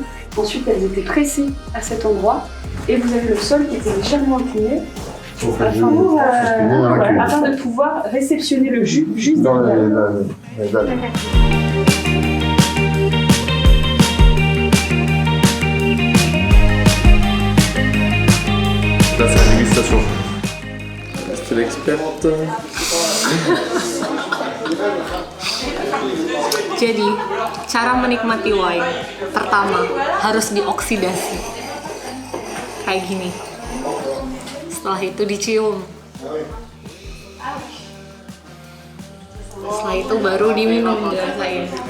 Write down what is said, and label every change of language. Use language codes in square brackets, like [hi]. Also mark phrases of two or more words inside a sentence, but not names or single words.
[fr] Ensuite, elles étaient pressées à cet endroit. Et vous avez le sol qui était légèrement incliné afin de pouvoir réceptionner le jus juste dans derrière. les dalles. Là, c'est la dégustation. C'est l'experte. [id] Jadi, cara menikmati wine pertama harus dioksidasi. Kayak gini. Setelah itu dicium. Setelah itu baru diminum, dirasain.